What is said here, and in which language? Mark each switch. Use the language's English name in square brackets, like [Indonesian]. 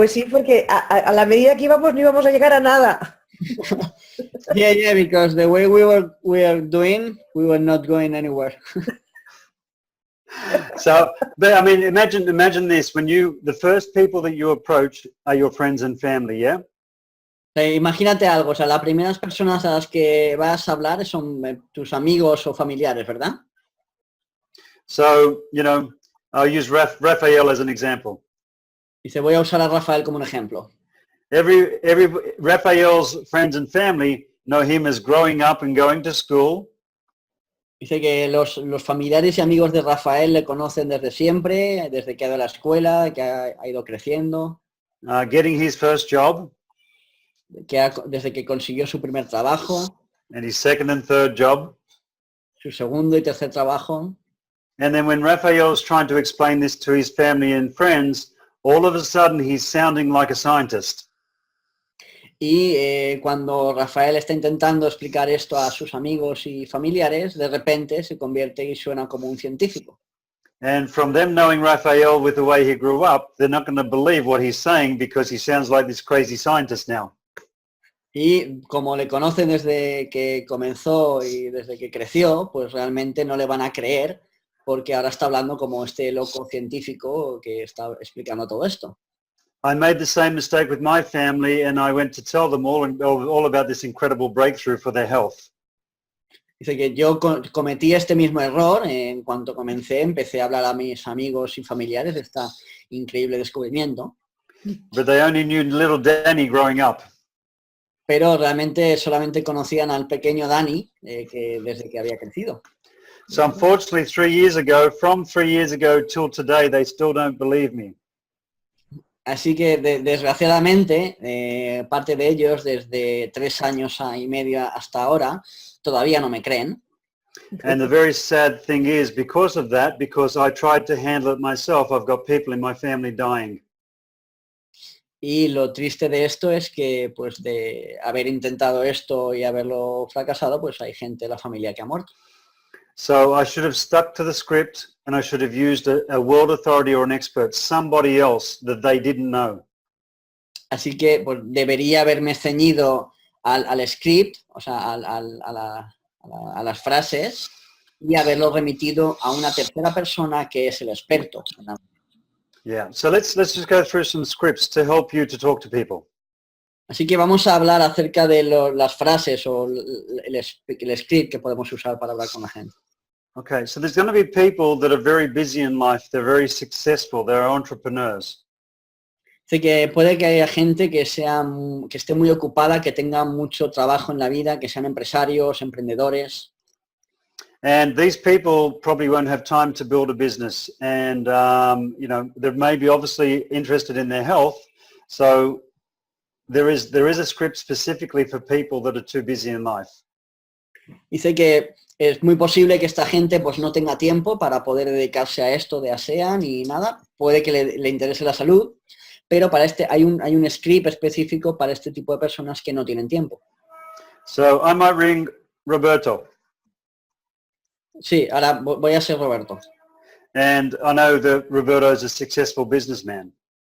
[Spanish] porque a la medida que íbamos no íbamos a llegar a nada. [English] Yeah, because the way we were doing, we were not going anywhere. So, but I mean, imagine this: when the first people that you approach are your friends and family, yeah. [Spanish] Imagínate algo, o sea, las primeras personas a las que vas a hablar son tus amigos o familiares, ¿verdad? [English] So, you know, I'll use Raphael as an example. [Spanish] Dice, voy a usar a Rafael como un ejemplo. [English] Every Raphael's friends and family know him as growing up and going to school. [Spanish] Dice que los familiares y amigos de Rafael le conocen desde siempre, desde que ha ido a la escuela, que ha ido creciendo. [English] Getting his first job. [Spanish] Desde que consiguió su primer trabajo. [English] And his second and third job. [Spanish] Su segundo y tercer trabajo. [English] And then when Raphael's trying to explain this to his family and friends, all of a sudden he's sounding like a scientist. [Spanish] Y cuando Rafael está intentando explicar esto a sus amigos y familiares, de repente se convierte y suena como un científico. [English] And from them knowing Raphael with the way he grew up, they're not going to believe what he's saying because he sounds like this crazy scientist now. [Spanish] Y como le conocen desde que comenzó y desde que creció, pues realmente no le van a creer porque ahora está hablando como este loco científico que está explicando todo esto. [English] I made the same mistake with my family and I went to tell them all about this incredible breakthrough for their health. [Spanish] Dice que yo cometí este mismo error en cuanto empecé a hablar a mis amigos y familiares de este increíble descubrimiento. [English] But they only knew little Danny growing up. [Spanish] Pero realmente solamente conocían al pequeño Dani desde que había crecido. [English] So unfortunately, from 3 years ago till today, they still don't believe me. [Spanish] Así que desgraciadamente, parte de ellos desde 3 años y medio hasta ahora todavía no me creen. [English] And the very sad thing is, because of that, because I tried to handle it myself, I've got people in my family dying. [Spanish] Y lo triste de esto es que, pues, de haber intentado esto y haberlo fracasado, pues hay gente de la familia que ha muerto. [English] So I should have stuck to the script and I should have used a world authority or an expert, somebody else that they didn't know. [Spanish] Así que pues, debería haberme ceñido al script, o sea, a las frases y haberlo remitido a una tercera persona que es el experto. [English] Yeah, so let's just go through some scripts to help you to talk to people. [Spanish] Así que vamos a hablar acerca de las frases o el script que podemos usar para hablar con la gente. [English] Okay, so there's going to be people that are very busy in life, they're very successful, they're entrepreneurs. [Spanish] Así que puede que haya gente que esté muy ocupada, que tenga mucho trabajo en la vida, que sean empresarios, emprendedores. [English] And these people probably won't have time to build a business, and they may be obviously interested in their health. So there is a script specifically for people that are too busy in life. [Spanish] Dice que es muy posible que esta gente pues no tenga tiempo para poder dedicarse a esto de ASEA ni nada. Puede que le interese la salud, pero para hay un script específico para este tipo de personas que no tienen tiempo. [English] So I might ring Roberto. [Spanish] Sí, ahora voy a ser Roberto. [English] And I know that Roberto is a successful businessman.